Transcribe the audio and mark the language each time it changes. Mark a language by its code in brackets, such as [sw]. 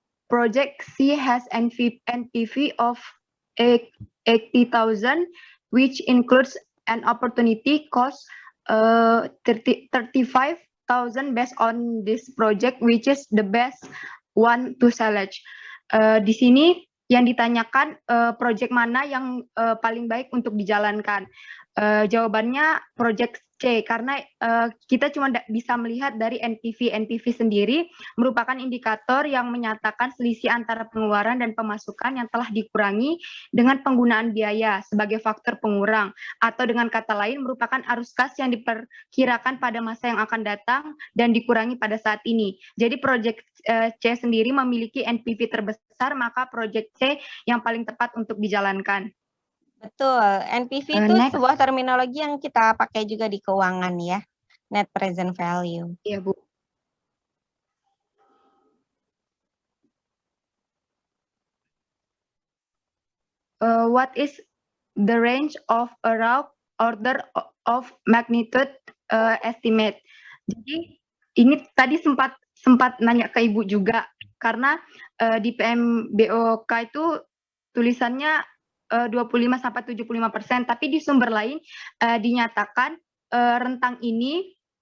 [en] Project C has NPV of 80,000, which includes an opportunity cost 35,000 based on this project, which is the best one to select. [id] Di sini yang ditanyakan project mana yang paling baik untuk dijalankan. Jawabannya project C, karena kita cuma bisa melihat dari NPV. NPV sendiri merupakan indikator yang menyatakan selisih antara pengeluaran dan pemasukan yang telah dikurangi dengan penggunaan biaya sebagai faktor pengurang, atau dengan kata lain merupakan arus kas yang diperkirakan pada masa yang akan datang dan dikurangi pada saat ini. Jadi project C sendiri memiliki NPV terbesar, maka project C yang paling tepat untuk dijalankan. Betul, NPV itu sebuah terminologi yang kita pakai juga di keuangan ya, net present value. Iya, Bu. [en] What is the range of a rough order of magnitude estimate? [id] Jadi ini tadi sempat nanya ke Ibu juga, karena di PMBOK itu tulisannya 25-75%, tapi di sumber lain dinyatakan rentang ini